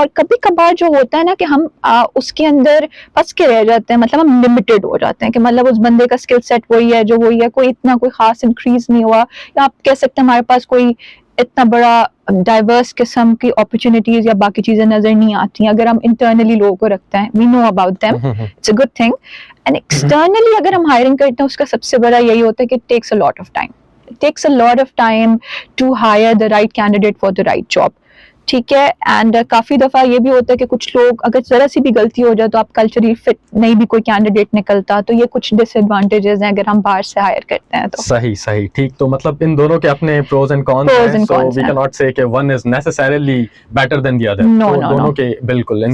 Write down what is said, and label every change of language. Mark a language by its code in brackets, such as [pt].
[ur] اور کبھی کبھار جو ہوتا ہے نا کہ ہم اس کے اندر پھنس کے رہ جاتے ہیں, مطلب ہم لمیٹڈ ہو جاتے ہیں کہ مطلب اس بندے کا اسکل سیٹ وہی ہے جو وہی ہے, کوئی اتنا کوئی خاص انکریز نہیں ہوا, یا آپ کہہ سکتے ہیں ہمارے پاس کوئی اتنا بڑا ڈائیورس قسم کی اپرچونیٹیز یا باقی چیزیں نظر نہیں آتی ہیں اگر ہم انٹرنلی لوگوں کو رکھتے ہیں. [en] We know about them, it's a good thing. [ur] And externally اگر ہم ہائرنگ کرتے ہیں اس کا سب سے بڑا یہی ہوتا ہے کہ [en] It takes a lot of time. It takes a lot of time to hire the right candidate for the right job. [ur] ٹھیک ہے. اینڈ کافی دفعہ یہ بھی ہوتا ہے کہ کچھ لوگ اگر ذرا سی بھی غلطی ہو جائے تو آپ کلچرلی فٹ نہیں بھی کوئی کینڈیڈیٹ نکلتا, تو یہ کچھ ڈس ایڈوانٹیجز ہیں اگر ہم باہر سے ہائر کرتے ہیں تو. صحیح ٹھیک. تو مطلب ان دونوں کے اپنے پروز اینڈ کونس ہیں, [en] So we cannot say کہ one is necessarily better than the other. [ur] دونوں کے بالکل